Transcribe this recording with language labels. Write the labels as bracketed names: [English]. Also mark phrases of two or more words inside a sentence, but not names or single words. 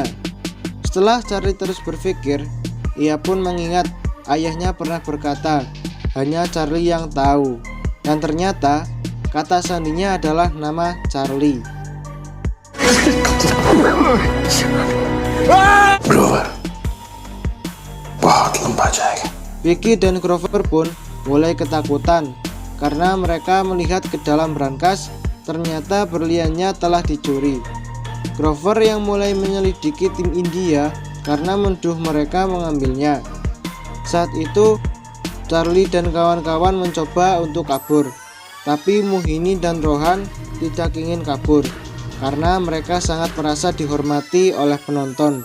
[Indonesian] Setelah Charlie terus berpikir, ia pun mengingat ayahnya pernah berkata, hanya Charlie yang tahu. Dan ternyata kata sandinya adalah nama Charlie. Grover, [Hindi] बहुत लंबा जाएगा. [Indonesian] Vicky dan Grover pun mulai ketakutan karena mereka melihat ke dalam brankas, ternyata berliannya telah dicuri. Grover yang mulai menyelidiki tim India karena menuduh mereka mengambilnya. Saat itu Charlie dan kawan-kawan mencoba untuk kabur, tapi Mohini dan Rohan tidak ingin kabur karena mereka sangat merasa dihormati oleh penonton.